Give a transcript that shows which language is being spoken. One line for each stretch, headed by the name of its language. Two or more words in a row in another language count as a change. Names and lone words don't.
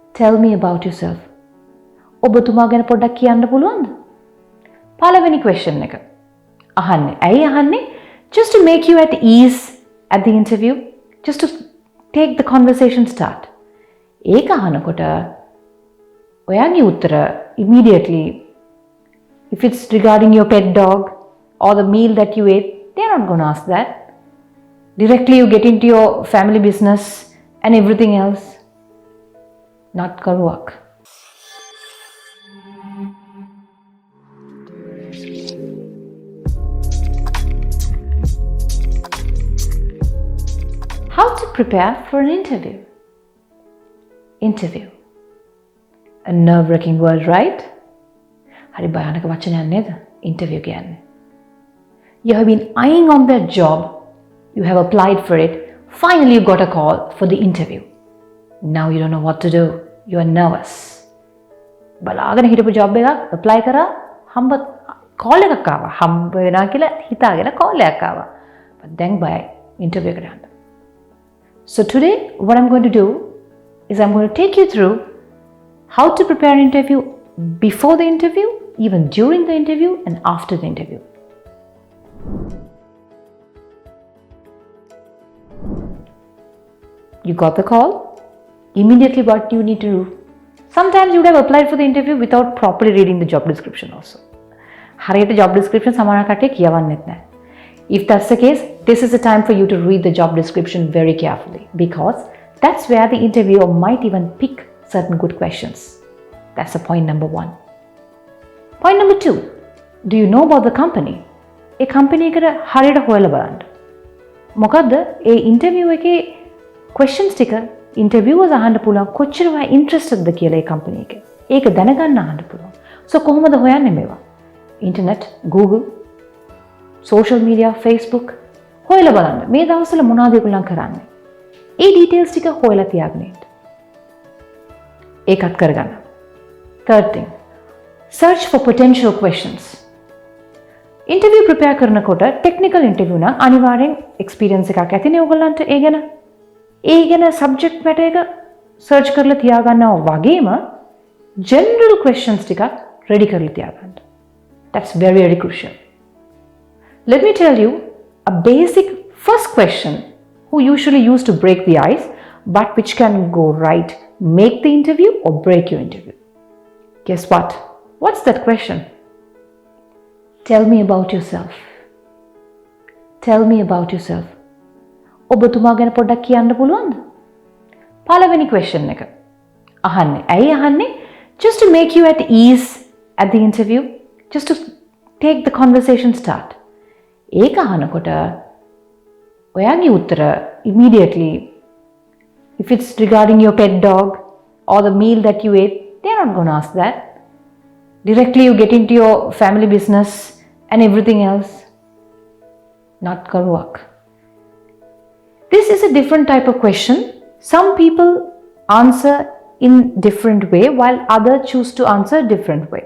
English: Tell me about yourself.
Sinhala: ඔබතුමා ගැන පොඩ්ඩක් කියන්න පුළුවන්ද? පළවෙනි question එක. අහන්නේ. ඇයි අහන්නේ?
English: Just to make you at ease at the interview. Just to take the conversation start.
Sinhala: ඒක අහනකොට ඔයාගේ උත්තර
English: immediately, if it's regarding your pet dog or the meal that you ate, they're not going to ask that. Directly you get into your family business and everything else. Not going to work. How to prepare for an interview? Interview. A nerve-wracking word, right?
Sinhala: හරි භයානක වචනයක් නේද? Interview කියන්නේ.
English: You have been eyeing on that job. You have applied for it. Finally, you got a call for the interview. Now you don't know what to do. You are nervous.
Sinhala: බලාගෙන හිටපු job එකක් apply කරා, හම්බ call එකක් ආවා. හම්බ වෙනවා කියලා හිතාගෙන call එකක් ආවා. But දැන් බයයි interview එකට යන්න.
English: So today, what I'm going to do is I'm going to take you through how to prepare an interview before the interview, even during the interview and after the interview. You got the call? Immediately what you need to do? Sometimes you would have applied for the interview without properly reading the job description also.
Sinhala: හරියට
English: job description
Sinhala: සමහර කට්ටිය කියවන්නෙත් නැහැ.
English: If that's the case, this is the time for you to read the job description very carefully, because that's where the interviewer might even pick certain good questions. That's the point number 1. Point number 2. Do you know about the company? A company
Sinhala: එකට හරියට හොයලා බලන්න. මොකද්ද? ඒ interview එකේ questions ටික interviewers අහන්න පුළුවන් කොච්චර ඔයා interested ද කියලා ඒ company එකේ. ඒක දැනගන්න අහන්න පුළුවන්. So කොහොමද හොයන්නේ මේවා? Internet, Google,
English: social media,
Sinhala: Facebook හොයලා බලන්න. මේ දවස්වල මොනවද ඒගොල්ලන් කරන්නේ? ඒ details ටික හොයලා තියාගෙන ඉන්න. ඒකත් කරගන්න.
English: Third thing, search for potential questions. Interview prepare
Sinhala: කරනකොට
English: technical interview
Sinhala: නම් අනිවාර්යෙන් experience එකක් ඇතිනේ ඔයගොල්ලන්ට ඒ ගැන. ඒ ගැන
English: subject matter
Sinhala: එක search කරලා තියාගන්නවා වගේම
English: general questions
Sinhala: ටිකක් ready කරලා තියාගන්න.
English: That's very, very crucial. Let me tell you a basic first question who usually used to break the ice, but which can go right, make the interview or break your interview. Guess what? What's that question? Tell me about yourself. Tell me about yourself.
Sinhala: ඔබතුමා ගැන පොඩ්ඩක් කියන්න පුළුවන්ද? පළවෙනි question එක. අහන්නේ. ඇයි අහන්නේ?
English: Just to make you at ease at the interview, just to take the conversation start.
Sinhala: ඒක අහනකොට ඔයාගේ උත්තර
English: immediately, if it's regarding your pet dog or the meal that you ate, they're not going to ask that. Directly you get into your family business and everything else. Not going to work. This is a different type of question. Some people answer in different way while others choose to answer different way.